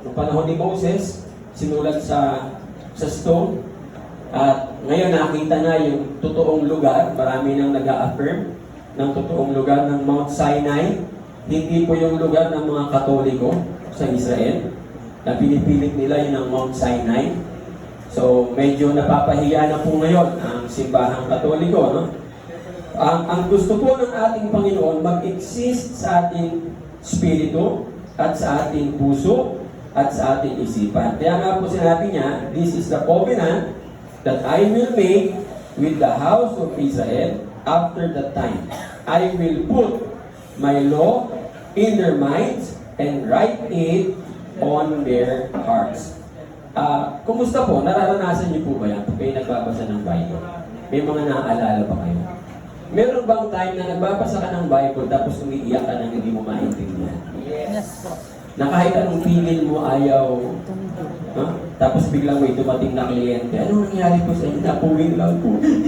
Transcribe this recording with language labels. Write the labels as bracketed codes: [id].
[tl] Noong panahon ni Moses, sinulat sa stone, at ngayon nakita na yung totoong lugar, marami nang nag-a-affirm ng totoong lugar ng Mount Sinai, hindi po yung lugar ng mga Katoliko sa Israel, na pinipilit nila yun ang Mount Sinai. So, medyo napapahiya na po ngayon ang simbahang Katoliko, no? Ang gusto po ng ating Panginoon mag-exist sa ating spirito at sa ating puso at sa ating isipan. Kaya nga po sinabi niya, [en] this is the covenant that I will make with the house of Israel after that time. I will put my law in their minds and write it on their hearts. [tl] Kumusta po? Nararanasan niyo po ba yan? Pag kayo nagbabasa ng Bible? May mga naaalala ba kayo? Meron bang time na nagbabasa ka ng Bible tapos umiiyak ka na hindi mo maintindihan? Yes po. Na kahit anong pingin mo ayaw, tapos biglang may dumating na kliyente, ano nangyari po sa inyo? Napuwing lang po.